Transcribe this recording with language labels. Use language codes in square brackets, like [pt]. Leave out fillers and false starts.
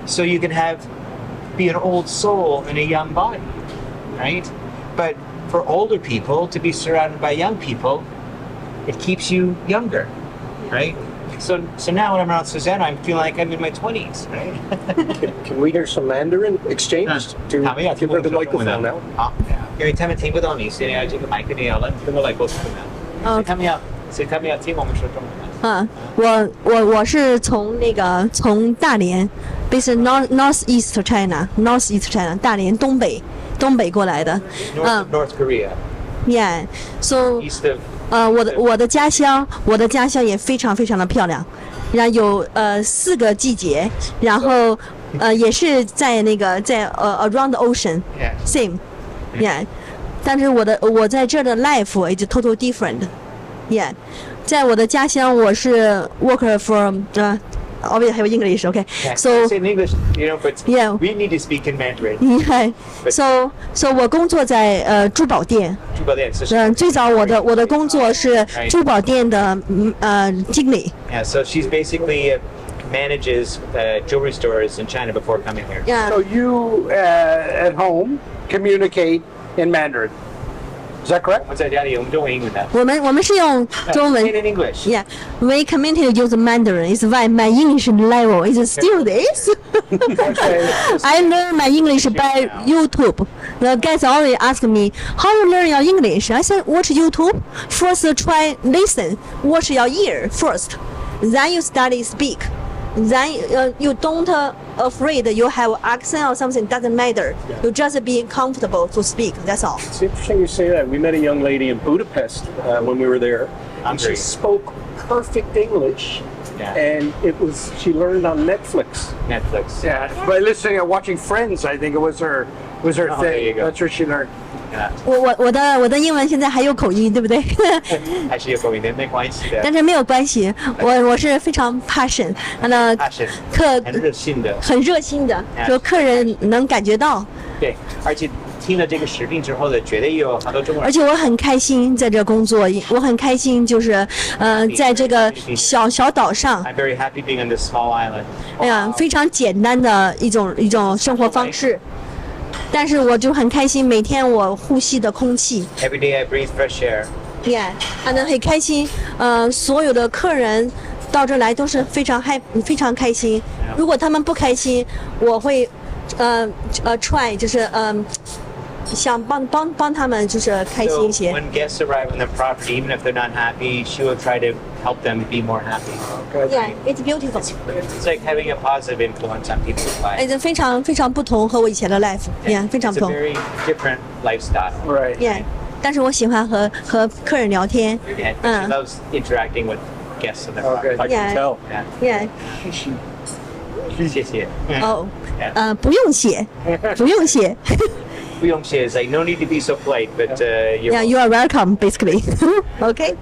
[en] So you can be an old soul in a young body, right? But for older people to be surrounded by young people, it keeps you younger, right? So now when I'm around Susanna, I feel like I'm in my 20s, right? Can we hear some Mandarin exchange to give her the microphone now? [zh] 因为他们听不懂你，所以要这个麦克风要让他们来沟通的。所以他们要听我们说中文。我是从大连 ， [en] based northeast China， [zh] 大连东北过来的。 [en] North Korea. Yeah, so East of. [zh] 我的家乡也非常非常的漂亮，然后有4个季节，然后也是在 [en] around the ocean, same, yeah. [zh] 但是我在这儿的 [en] life is total different, yeah. [zh] 在我的家乡我是 [en] worker from obviously have English, okay? Yeah, So say in English, but yeah. we need to speak in Mandarin. Yeah. So [zh] 我工作在珠宝店。珠宝店，最早我的工作是珠宝店的经理。 [en] Yeah, so she's basically manages jewelry stores in China before coming here. Yeah. So you at home communicate in Mandarin. Is that correct? [zh] 我们在家里用中文英文的。我们是用中文。 [en] In English. Yeah, we community use Mandarin. It's why my English level is still this. I learn my English by YouTube. The guys always ask me, how you learn your English? I said, watch YouTube. First try listen. Watch your ear first. Then you study speak. Then you don't afraid you have accent or something. Doesn't matter. You just be comfortable to speak. That's all. It's interesting you say that. We met a young lady in Budapest when we were there. And she spoke perfect English. Yeah. And she learned on Netflix. Netflix. Yeah, by listening and watching Friends, I think it was her Oh, there thing. you go. That's where she learned. Yeah. [zh] 我的英文现在还有口音，对不对？还是有口音的，没关系的。但是没有关系，我是非常 passion，那 Passion， 很热心的。很热心的，就客人能感觉到。对，而且听了这个使命之后呢，绝对有很多中国人。而且我很开心在这工作，我很开心，就是在这个小岛上， [en] I'm very happy being on this small island. [zh] 哎呀，非常简单的一种生活方式。但是我就很开心，每天我呼吸的空气。 [en] Every day I breathe fresh air. [zh] Yeah， 很开心。所有的客人到这来都是非常开心。如果他们不开心，我会try 就是想帮他们就是开心一 [en] So [zh] 些。 [en] when guests arrive on the property, even if they're not happy, she will try to help them be more happy. Yeah, it's beautiful. It's like having a positive influence on people's lives. [zh] 非常不同，和我以前的 life， yeah， 非常 [en] It's [zh] 不 [en] a [zh] 同 [en] very different lifestyle. Right. ，yeah。 [zh] 但是我喜欢和客人聊天， [en] Yeah, she loves interacting with guests on the Okay. property. Yeah. Tell. Yeah. yeah， [zh] 谢谢。哦，不用谢，不用谢。不用谢 [en] is like no need to be so polite, but you're Yeah, you are welcome, basically. Okay.